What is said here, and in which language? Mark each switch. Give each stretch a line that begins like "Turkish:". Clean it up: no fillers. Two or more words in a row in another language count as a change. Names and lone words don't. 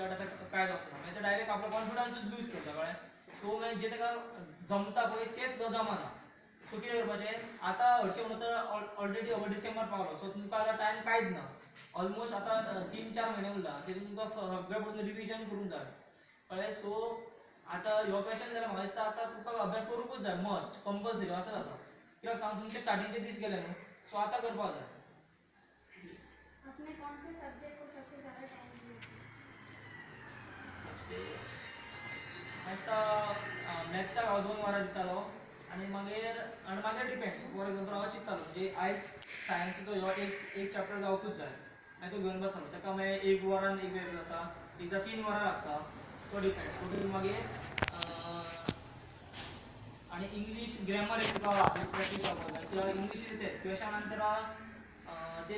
Konkani: आतां काय जावचें ना मागीर ते डायरेक्ट आपलो कॉन्फिडन्सूच लूज करता कळ्ळें सो मागीर जें ताका जमता पळय तें सुद्दां जमना सो कितें करपाचें आतां हरशीं म्हणून तर ऑलरेडी हो डिसेंबर पावलो सो तुमकां आतां टायम कांयच ना ऑलमोस्ट आतां 3-4 म्हयने उरला तितून तुमकां सगळें पळोवन रिविजन करूंक जाय कळ्ळें सो आतां हो क्वेश्चन जाल्यार म्हाका दिसता आतां तुका अभ्यास करूंकूच जाय
English: must compulsory
Konkani: असोच आसा कित्याक सांग तुमचे स्टार्टिंगचे दीस गेले न्हू सो आतां करपाक जाय
Hindi: आपने कौन से सब्जेक्ट को सबसे ज़्यादा टाइम दिया
Konkani: दिसता मॅथ्साक हांव 2 वरां दितालो आनी मागीर
English: depends for example
Konkani: हांव चिंततालो म्हणजे आयज सायन्सीचो ह्यो एक चॅप्टर जावकूच जाय मागीर तो घेवन बसतालो ताका मागीर 1 वरान एक वेळ जाता एकदां 3 वरां लागता तो डिपेंड्स सो मागीर आनी
English: English grammar
Konkani: एक तुका प्रॅक्टीस जावपाक जाय कित्याक इंग्लीश तें
English: question answers
Konkani: ते